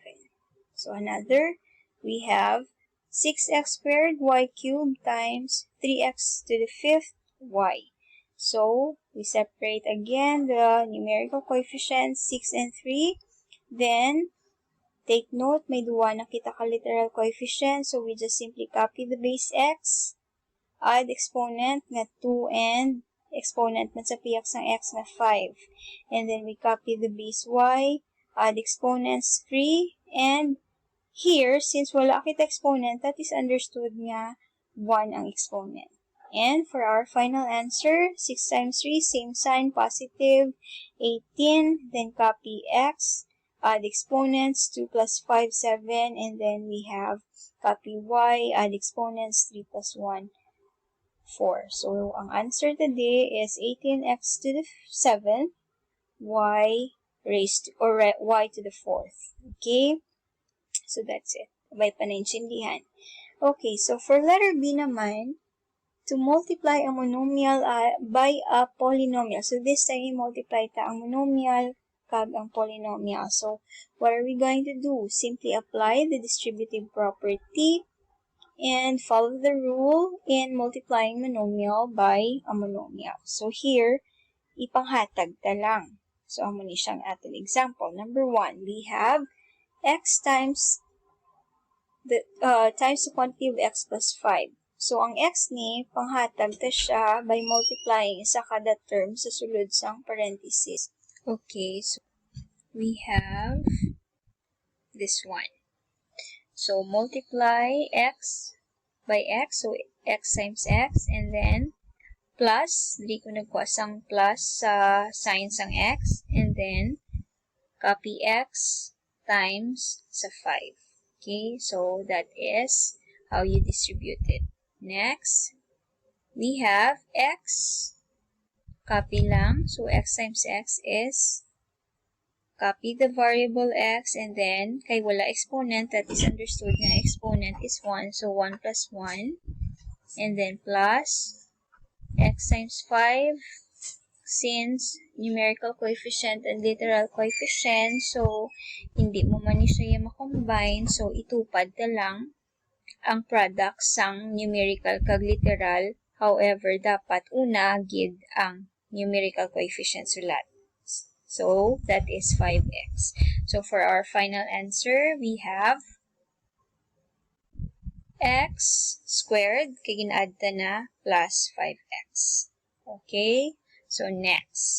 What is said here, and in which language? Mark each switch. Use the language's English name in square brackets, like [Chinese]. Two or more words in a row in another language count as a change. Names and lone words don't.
[English] So another, we have 6x squared y cubed times 3x to the 5th y. So, we separate again the numerical coefficients 6 and 3. Then, take note, [Hiligaynon] may duwa na kita ka literal coefficient. [English] So, we just simply copy the base x, add exponent na 2 and exponent man sa piyaks ng x na 5. And then, we copy the base y, add exponents 3, and here, since [Hiligaynon] wala kita [English] exponent, that is understood nga 1 ang exponent. And for our final answer, 6 times 3, same sign, positive, 18, then copy x, add exponents, 2 plus 5, 7, and then we have copy y, add exponents, 3 plus 1, 4. So, ang answer today is 18x to the 7, y raised to, or y to the 4th. Okay? So, that's it. [Hiligaynon] May panaintindihan. [English] Okay, so for letter B naman, to multiply a monomial by a polynomial. So, this time, multiply ta ang monomial kag ang polynomial. So, what are we going to do? Simply apply the distributive property and follow the rule in multiplying monomial by a monomial. So, here, [Hiligaynon] ipanghatag ta lang. So, amo ni siyang atong example. [English] Number 1, we have x times the quantity of x plus 5. So, [Hiligaynon] ang x ni, panghatag ta siya [English] by multiplying [Hiligaynon] sa kada term sa sulod sang parenthesis. [English] Okay, so we have this one. So, multiply x by x. So, x times x. And then, plus. [Hiligaynon] Dili ko nagkuha sang plus sa sign sang x. [English] And then, copy x times sa 5. Okay, so that is how you distribute it. Next, we have x. [Hiligaynon] Copy lang. [English] So, x times x is copy the variable x and then kay wala exponent, that is understood na exponent is 1. So, 1 plus 1 and then plus x times 5 since numerical coefficient and literal coefficient. So, [Hiligaynon] hindi mo man siya ma-combine. So, itupad na lang ang product sang numerical kag literal. However, dapat una gid ang [English] numerical coefficient [Hiligaynon] sulat. [English] So, that is 5x. So, for our final answer, we have x squared, [Hiligaynon] kay gina-add na plus 5x. [English] Okay? So, next.